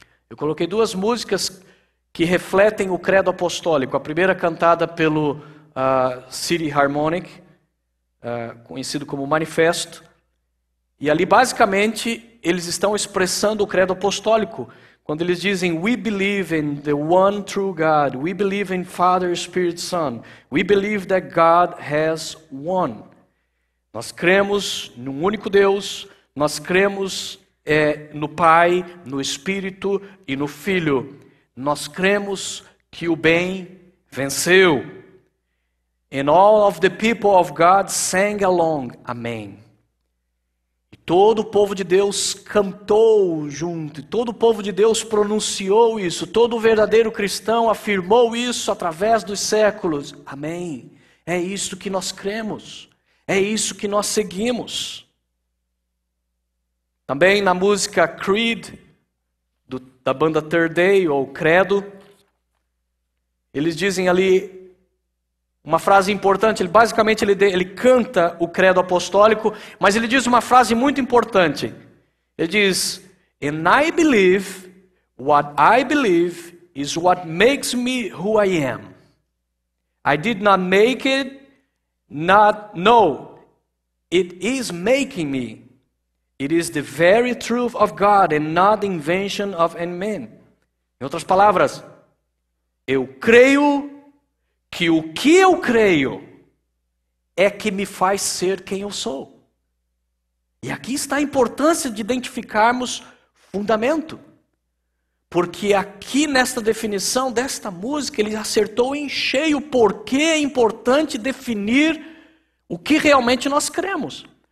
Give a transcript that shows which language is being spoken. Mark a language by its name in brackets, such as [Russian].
[Portuguese] Eu coloquei duas músicas que refletem o credo apostólico. A primeira cantada pelo City Harmonic, conhecido como Manifesto. E ali basicamente eles estão expressando o credo apostólico. Quando eles dizem, [English] we believe in the one true God, we believe in Father, Spirit, Son, we believe that God has one. [Portuguese] Nós cremos num único Deus, nós cremos no Pai, no Espírito e no Filho. Nós cremos que o bem venceu. [English] And all of the people of God sang along. [Portuguese] Amém. E todo o povo de Deus cantou junto. E todo o povo de Deus pronunciou isso. Todo o verdadeiro cristão afirmou isso através dos séculos. Amém. É isso que nós cremos. É isso que nós seguimos. Também na música Creed, da banda Third Day, ou Credo, eles dizem ali uma frase importante. Basicamente ele canta o credo apostólico, mas ele diz uma frase muito importante. Ele diz, [English] and I believe what I believe is what makes me who I am. I did not make it, no, it is making me. It is the very truth of God and not the invention of man. [Portuguese] Em outras palavras, eu creio que o que eu creio é que me faz ser quem eu sou. E aqui está a importância de identificarmos fundamento. Porque aqui nesta definição desta música, ele acertou em cheio porque é importante definir o que realmente nós cremos.